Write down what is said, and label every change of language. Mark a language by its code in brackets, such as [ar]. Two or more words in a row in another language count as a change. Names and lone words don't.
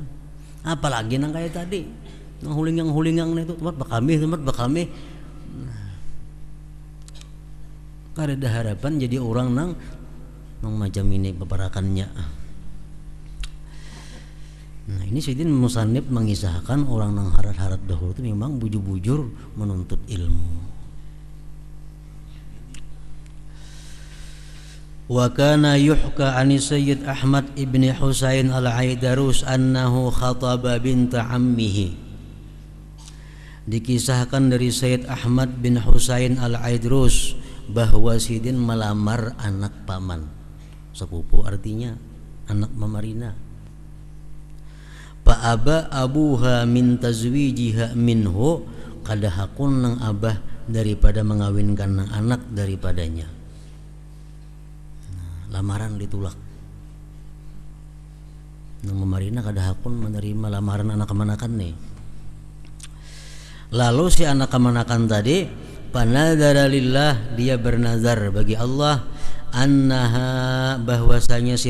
[bjn] Apalagi nang kayak tadi nang hulingang itu tempat bakami kada ada harapan jadi orang nang macam ini peparakannya. Nah ini Sayyidina Musannif mengisahkan orang nang harat-harat dahulu itu memang bujur-bujur menuntut ilmu. [ar] وكان يحكى عن السيد أحمد بن حسين العيدروس أنه خطب بنت عمه. [bjn] Dikisahkan dari Sayyid Ahmad bin Husain al-Aidarus bahwa Sidin melamar anak paman. Sepupu artinya anak mamarina. [ar] فأبى أبوها من تزويجها منه, [bjn] kada hakun nang abah daripada mengawinkan nang anak daripadanya. Lamaran ditolak. Nang mamarina kada hakun menerima lamaran anak kemanakan nih. Lalu si anak kemanakan tadi [ar] فنذر لله, [bjn] dia bernazar bagi Allah annaha bahwasanya si